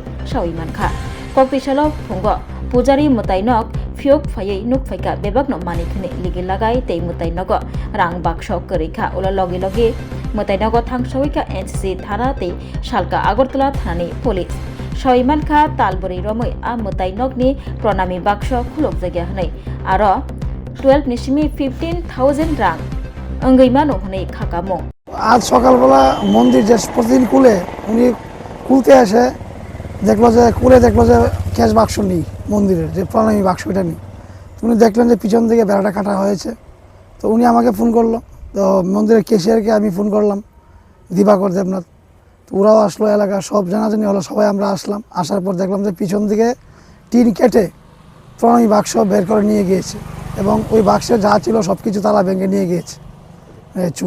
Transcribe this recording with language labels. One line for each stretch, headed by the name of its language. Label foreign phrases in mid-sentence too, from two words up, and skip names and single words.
Kok Borok: sawimanka koktisalo phungo pujari mutai nok fiok phayai nuk phaika bebak no manikhne ligi lagai tei mutai nogo rang baksho korika ulo logi logi mutai nogo thangsoika NCC thana tei salka agartala thanani police Sawimankha talbori romoi a mutai nokni pranami baksho khulok jagya hanai aro 12 nisimi 15,000 rang অঙ্গইমানো হনে খাকামো
Bangla: আজ সকালবেলা মন্দির যে প্রতিদিন খুলে উনি খুলতে আসে দেখলো যে ক্যাশ বাক্স নেই মন্দিরের যে প্রণামী বাক্স এটা নেই উনি দেখলেন যে পিছন থেকে বেড়াটা কাটা হয়েছে তো উনি আমাকে ফোন করলো তো মন্দিরের ক্যাশিয়ারকে আমি ফোন করলাম দিবাকর দেবনাথ তো ওরাও আসলো এলাকা সব জানাজানি হলো সবাই আমরা আসলাম আসার পর দেখলাম যে পিছন থেকে টিন কেটে প্রণামী বাক্স বের করে নিয়ে গিয়েছে এবং ওই বাক্সে যা ছিল সব কিছু তালা ভেঙে নিয়ে গিয়েছে চুর